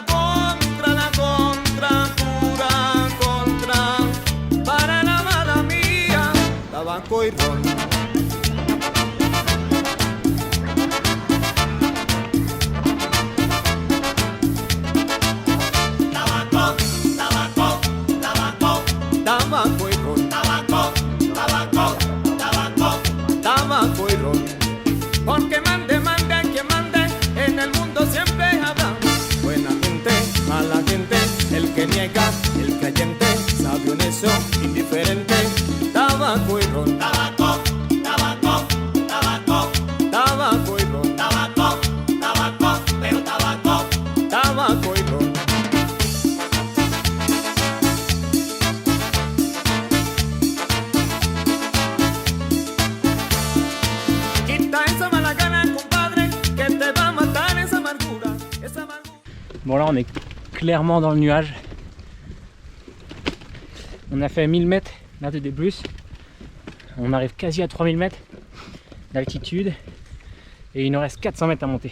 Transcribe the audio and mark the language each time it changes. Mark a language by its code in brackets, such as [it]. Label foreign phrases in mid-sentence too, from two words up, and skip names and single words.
[es] La contra, pura contra, para la mala mía. tabaco y ron. Tabaco, tabaco, tabaco, tabaco y ron. Tabaco, tabaco, tabaco, tabaco y ron. Porque mande, mande, quien mande, en el mundo siempre habrá buena gente, mala gente, el que niega, el creyente, sabio, necio, indiferente. Tabaco y ron. Tabaco, tabaco, tabaco, tabaco y ron. Tabaco, tabaco, pero tabaco, tabaco y ron. Quita esa mala gana, compadre, que te va a matar esa amargura, esa amargura. [fr] Bon là on est clairement dans le nuage. On a fait 1000 mètres d'altitude plus. On arrive quasi à 3000 mètres d'altitude. Et il nous reste 400 mètres à monter.